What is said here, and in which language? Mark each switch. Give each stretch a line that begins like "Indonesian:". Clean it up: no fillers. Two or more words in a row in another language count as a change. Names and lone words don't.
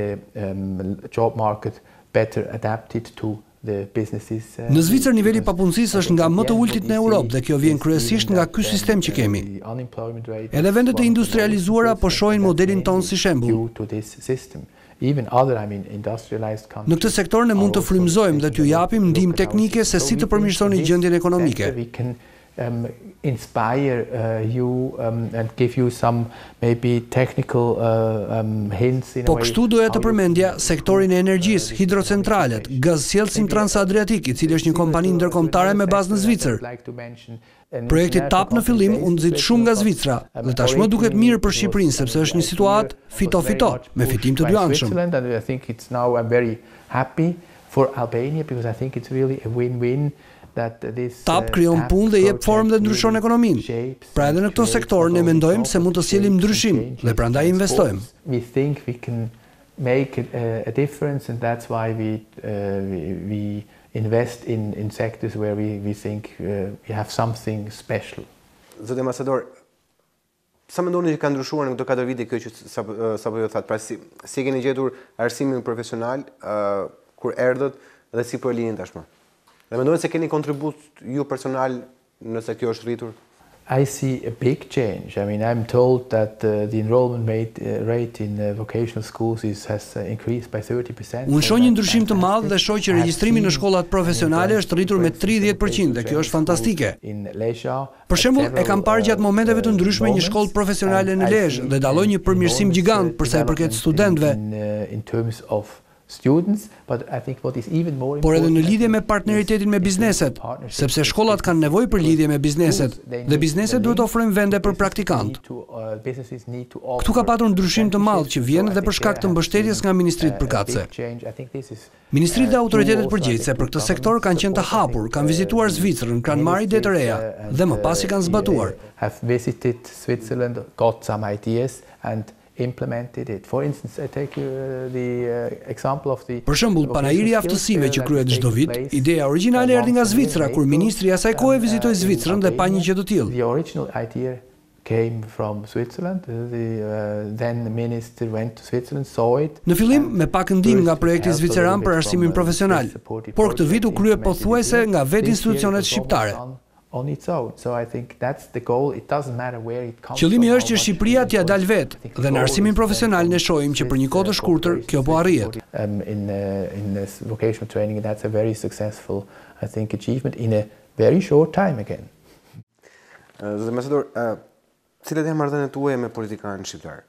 Albanian: Në Zvicër niveli i papunësisë është nga më të ultit në Europë dhe kjo vjen kryesisht nga ky sistem që kemi. Edhe vendet e industrializuara po shohin modelin ton si shembull. Në këtë sektor ne mund të frymëzojmë dhe t'ju japim ndihmë teknike se si të përmirësoni gjendjen ekonomike.
English: Inspire you and give you some maybe technical hints in a way.
Albanian: Po kështu doja të përmendja sektorin e energjisë, hidrocentralet, gazsjellësin Transadriatik, i cili është një kompani ndërkombëtare me bazë në Zvicër. Projekti TAP në fillim u nxit shumë nga Zvicra dhe tashmë duket mirë për Shqipërinë sepse është një situatë fito-fito me fitim të dyanshëm.
English: I think it's now I'm very happy for Albania because I think it's really a win-win.
Albanian: TAP krijon punë dhe jep formë dhe ndryshon ekonominë. Pra edhe në këto sektor ne mendojmë se mund të sjellim ndryshim dhe prandaj investojmë.
English: We think we can make a difference and that's why we invest in sectors where we think we have something special.
Albanian: Zotë ambasador, sa mendoni që ka ndryshuar në këto 4 vite kjo që sapo ju thatë, pra si keni gjetur arsimin profesional kur erdhët dhe si po e lini tashmë? Dhe mendojnë se keni kontribut ju personal nëse kjo është rritur?
English: I see a big change. I mean, I'm told that the enrollment rate in vocational schools has increased by 30%.
Albanian: Unë shoh një ndryshim të madh dhe shoh që regjistrimi në shkollat profesionale është rritur me 30% dhe kjo është fantastike. Për shembull, e kam parë gjatë momenteve të ndryshme një shkollë profesionale në Lezhë dhe dalloi një përmirësim gjigant për sa i përket studentëve. Por edhe në lidhje me partneritetin me bizneset, sepse shkollat kanë nevojë për lidhje me bizneset dhe bizneset duhet ofrojnë vende për praktikant. Këtu ka patur ndryshim të madh që vjen edhe për shkak të mbështetjes nga ministritë përkatëse. Ministritë dhe autoritetet përgjegjëse për këtë sektor kanë qenë të hapur, kanë vizituar Zvicrën, kanë marrë ide të reja dhe më pas i kanë zbatuar.
English: Implemented it. For instance, I take the example of the.
Albanian: Për shembull, panairi i aftësive që kryhet çdo vit, ideja origjinale erdhi nga Zvicra kur ministri i asaj kohe vizitoi Zvicrën dhe pa një gjë të tillë.
English: The original idea came from Switzerland. Then the minister went to Switzerland, saw it.
Albanian: Në fillim me pak ndihmë nga projekti Zviceran për arsimin profesional, por këtë vit u krye pothuajse nga vetë institucionet shqiptare.
English: On its own. So I think that's the goal. It doesn't matter where it comes from.
Albanian: Qëllimi është që Shqipëria t'ia dalë vetë dhe në arsimin profesional ne shohim që për një kohë të shkurtër kjo po arrihet.
English: In this vocational training, that's a very successful, I think, achievement in a very short time again.
Albanian: Zoti ambasador, cilat janë marrëdhëniet tuaja me politikanët shqiptar?